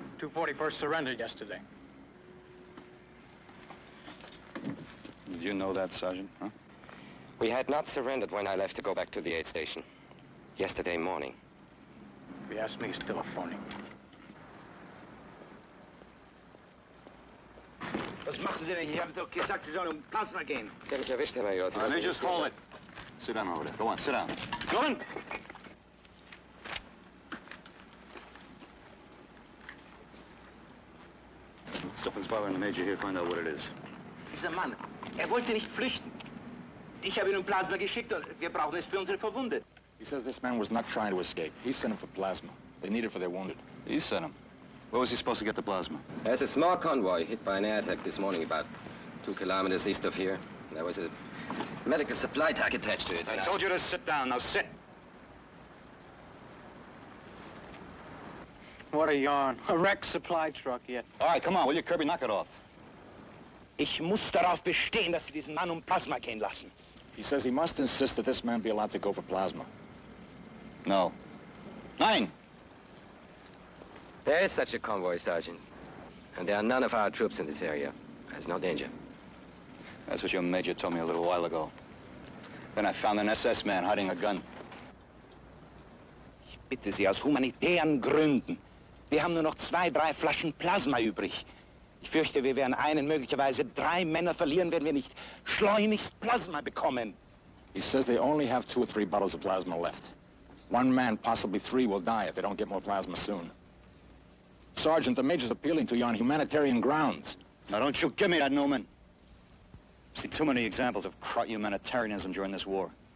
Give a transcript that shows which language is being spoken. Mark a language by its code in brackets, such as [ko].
[en] 241st surrendered yesterday. Did you know that, Sergeant? Huh? We had not surrendered when I left to go back to the aid station. Yesterday morning. If you ask me, he's still a phony. [de] Was machen Sie denn hier? Ich habe doch gesagt, Sie sollen Plasma gehen. Sie haben mich erwischt, Herr Major. Sie [en] Now, just hold it. Sit down over there. Go on, sit down. Go on! Something's bothering the Major here. Find out what it is. [de] Dieser Mann, wollte nicht flüchten. Ich habe ihm Plasma geschickt und wir brauchen es für unsere Verwundeten. [en] He says this man was not trying to escape. He sent him for plasma. They need it for their wounded. He sent him. Where was he supposed to get the plasma? There's a small convoy hit by an air attack this morning about 2 kilometers east of here. There was a medical supply truck attached to it. I told you to sit down. Now sit. What a yarn. A wrecked supply truck yet. All right, come on, will you, Kirby? Knock it off. [de] Ich muss darauf bestehen, dass Sie diesen Mann Plasma gehen lassen. [en] He says he must insist that this man be allowed to go for plasma. No. Nein! There is such a convoy, Sergeant. And there are none of our troops in this area. There's no danger. That's what your Major told me a little while ago. Then I found an SS man hiding a gun. [de] Ich bitte Sie aus humanitären Gründen. Wir haben nur noch 2, 3 Flaschen Plasma übrig. Ich fürchte, wir werden einen, möglicherweise 3 Männer verlieren, wenn wir nicht schleunigst Plasma bekommen. [en] He says they only have 2 or 3 bottles of plasma left. 1 man, possibly 3, will die if they don't get more plasma soon. Sergeant, the Major's appealing to you on humanitarian grounds. Now, don't you give me that, Newman. I've seen too many examples of humanitarianism during this war.